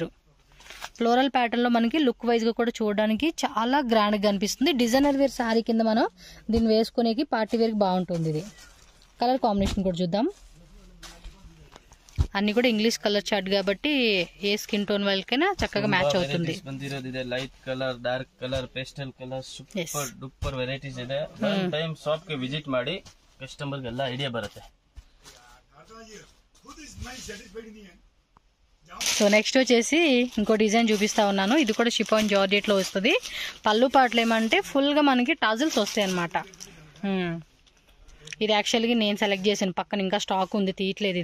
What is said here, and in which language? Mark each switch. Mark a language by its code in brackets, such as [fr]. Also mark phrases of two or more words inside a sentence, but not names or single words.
[en] floral pattern [te] లో మనకి [en] look wise [te] గా కూడా చూడడానికి చాలా గ్రాండ్ గా అనిపిస్తుంది. [en] designer wear saree [te] కింద మనం దీన్ని వేసుకునేకి [en] party wear [te] కి బాగుంటుంది. ఇది కలర్ కాంబినేషన్ కూడా చూద్దాం. అన్ని కూడా [en] English color chart [te] కాబట్టి ఏ [en] skin tone [te] వాళ్ళకైనా చక్కగా మ్యాచ్ అవుతుంది. [en] Light color, dark color, pastel color, super duper varieties [kn] ಇದೆ. [en] one time shop [kn] ಗೆ ವಿಸಿಟ್ ಮಾಡಿ ಕಸ್ಟಮರ್ ಗೆಲ್ಲ ಐಡಿಯಾ ಬರುತ್ತೆ. [te] సో నెక్స్ట్ వచ్చేసి ఇంకో డిజైన్ చూపిస్తా ఉన్నాను. ఇది కూడా [en] chiffon georgette [te] లో వస్తుంది. పళ్ళు పాటలు ఏమంటే ఫుల్ గా మనకి టజిల్స్ వస్తాయి అనమాట. ఇది యాక్చువల్గా నేను సెలెక్ట్ చేశాను. పక్కన ఇంకా స్టాక్ ఉంది, తీయట్లేదు.